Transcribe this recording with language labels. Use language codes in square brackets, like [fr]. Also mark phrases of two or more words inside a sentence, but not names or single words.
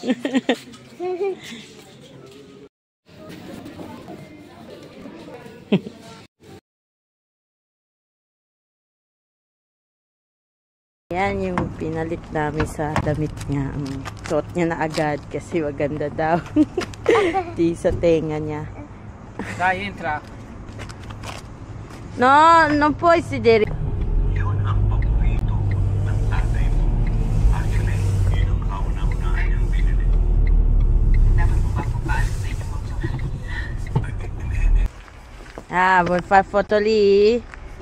[tl] Yan yung pinalit namin sa damit niya. Suot niya na agad kasi maganda daw. Di sa tenga niya. [it] Dai, entra. No, non puoi sedere. [tl] Yun ang paborito ng tatay mo. Actually, yun ang kauna-una niyang binili. Dapat mo ba paalis na ito? [it] Ah, vuoi fare foto lì? Sì.